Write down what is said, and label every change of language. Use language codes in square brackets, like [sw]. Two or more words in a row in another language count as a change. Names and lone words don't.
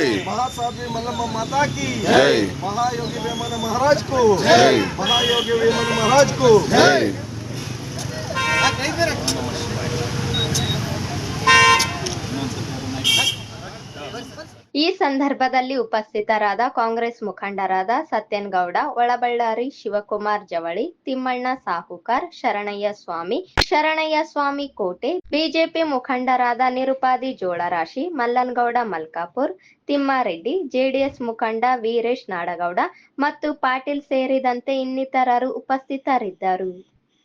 [hi] महासाध्वी मल्लम्मा माता की जय। महायोगी वेमन महाराज को जय। महायोगी वेमन महाराज को जय। [kn] ಈ ಸಂದರ್ಭದಲ್ಲಿ ಉಪಸ್ಥಿತರಾದ ಕಾಂಗ್ರೆಸ್ ಮುಖಂಡರಾದ ಸತ್ಯನಗೌಡ ಒಳಬಳ್ಳಾರಿ, ಶಿವಕುಮಾರ್ ಜವಳಿ, ತಿಮ್ಮಣ್ಣ ಸಾಹುಕಾರ್, ಶರಣಯ್ಯ ಸ್ವಾಮಿ ಕೋಟೆ, ಬಿಜೆಪಿ ಮುಖಂಡರಾದ ನಿರುಪಾದಿ ಜೋಳರಾಶಿ, ಮಲ್ಲನಗೌಡ ಮಲ್ಕಾಪುರ್, ತಿಮ್ಮಾರೆಡ್ಡಿ, ಜೆಡಿಎಸ್ ಮುಖಂಡ ವೀರೇಶ್ ನಾಡಗೌಡ ಮತ್ತು ಪಾಟೀಲ್ ಸೇರಿದಂತೆ ಇನ್ನಿತರರು ಉಪಸ್ಥಿತರಿದ್ದರು.